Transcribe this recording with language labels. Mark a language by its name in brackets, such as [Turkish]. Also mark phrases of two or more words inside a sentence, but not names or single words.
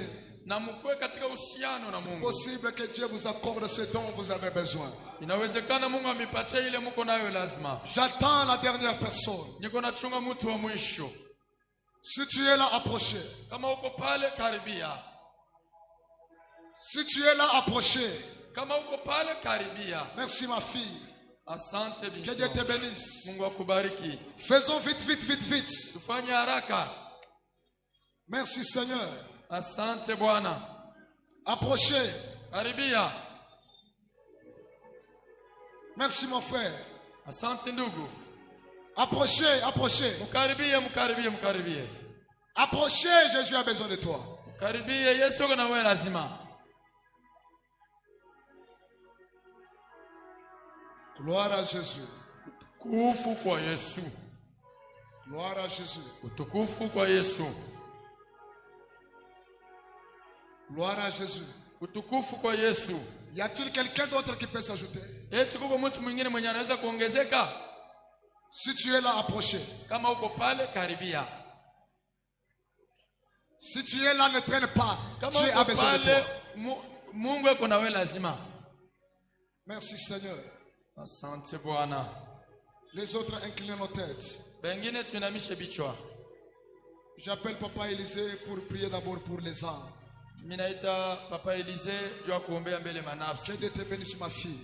[French] C'est possible que Dieu vous accorde ce dont vous avez besoin. J'attends la dernière personne. Si tu es là, approchez. Si tu es là, approchez. [Swahili] Kama uko pale karibia. [French] Merci ma fille. [Swahili] Asante binti. [French] Que Dieu te bénisse. [Swahili] Mungu akubariki. [French] Faisons vite, vite, vite, vite. [Swahili] Tufanye haraka. [French] Merci Seigneur. [Swahili] Asante Bwana. [French] Approchez. [Swahili] Karibia. [French] Merci mon frère. [Swahili] Asante ndugu. [French] Approchez, approchez. [Swahili] Mukaribie, mukaribie, mukaribie. [French] Approchez, Jésus a besoin de toi. [Swahili] Mukaribie, Yesu kuna wewe lazima. [French] Gloire à Jésus. [Swahili] Utukufu kwa Yesu. [French] Gloire à Jésus. [Swahili] Utukufu kwa Yesu. [French] Gloire à Jésus. [Swahili] Utukufu kwa Yesu. [French] Y a-t-il quelqu'un d'autre qui peut s'ajouter? [Swahili] Eti kuko mtu mwingine mwenye anaweza kuongezeka? [French] Si tu es là, approchez. [Swahili] Kama uko pale karibia. [French] Si tu es là, ne traîne pas. [Swahili] Kama [French] Dieu a besoin de toi. [Swahili] Mungu yuko na wewe lazima. [French] Merci Seigneur. [Swahili] Asante Bwana. [French] Les autres inclinent nos têtes. [Swahili] Bengine tuinamishe bichwa. [French] J'appelle Papa Élisée pour prier d'abord pour les âmes. [Swahili] Minaita Papa Élisée jua kuombea mbele manafsi. [French] Que Dieu te bénisse ma fille.